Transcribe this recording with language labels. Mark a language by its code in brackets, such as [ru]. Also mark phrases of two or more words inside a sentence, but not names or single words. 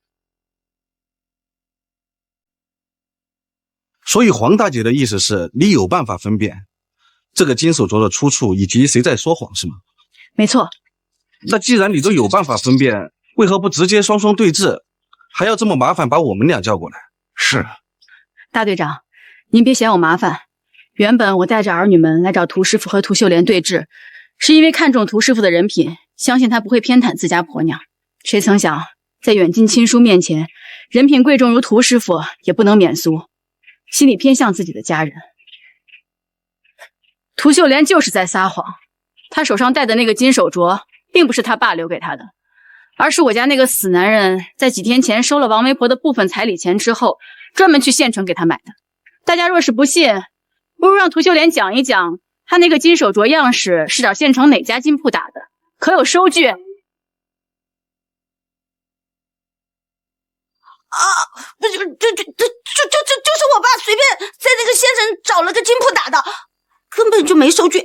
[zh] 所以黃大姐的意思是你有辦法分辨這個金手鐲的出處以及誰在說謊是嗎？沒錯。那既然你都有辦法分辨，為何不直接雙雙對峙，還要這麼麻煩把我們倆叫過來？是。大隊長，您別嫌我麻煩。原本我帶着兒女們來找涂師傅和涂秀蓮對峙，是因為看中涂師傅的人品，相信他不會偏袒自家婆娘。誰曾想，在遠近親疏面前，人品貴重如涂師傅也不能免俗，心裡偏向自己的家人。涂秀蓮就是在撒謊，她手上戴的那個金手鐲，並不是她爸留給她的，而是我家那個死男人在幾天前收了王媒婆的部分彩禮錢之後，專門去縣城給她買的。大家若是不信，不如讓涂秀蓮講一講，她那個金手鐲樣式是找縣城哪家金鋪打的，可有收據？不是，就是我爸隨便在那個縣城找了個金鋪打的，根本就沒收據，